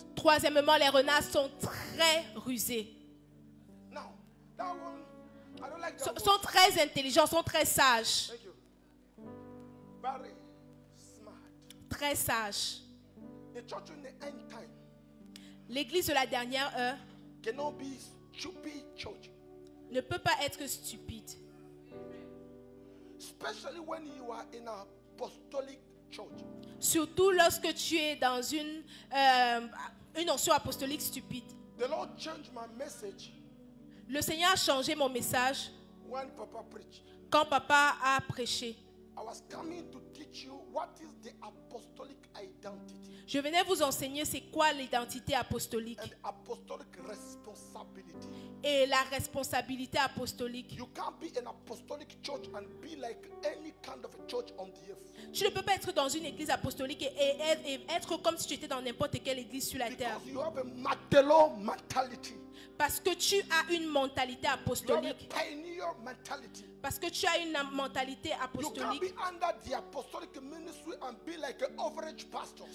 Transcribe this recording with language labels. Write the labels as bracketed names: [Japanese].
[French] Troisièmement, les renards sont très rusés. [English] Now, that one, I don't like that one. [French] Sont très intelligents, sont très sages. [English] Thank you. Very smart. [French] Très sages. [English] The church in the end time [French] L'église de la dernière heure [English] cannot be stupid church. [French] ne peut pas être stupide. [English] Especially when you are in an apostolic church. [French] Surtout lorsque tu es dans une onction apostolique stupide. [English] The Lord changed my message [French] Le Seigneur a changé mon message [English] when Papa preached. [French] quand papa a prêché. [English] I was coming to teach you what is the apostolic identity [French] Je venais vous enseigner c'est quoi l'identité apostolique [English] and apostolic responsibility. [French] et la responsabilité apostolique. [English] You can't be an apostolic church and be like any kind of a church on the earth. [French] Tu ne peux pas être dans une église apostolique et être comme si tu étais dans n'importe quelle église sur la terre. [English] Because you have a Magdalo mentality. [French] Parce que tu as une mentalité [English] You have a [French] apostolique. [English] pioneer mentality. [French] Parce que tu as une mentalité [English] You can't [French] apostolique. [English] be under the apostolic ministry and be like an average pastor.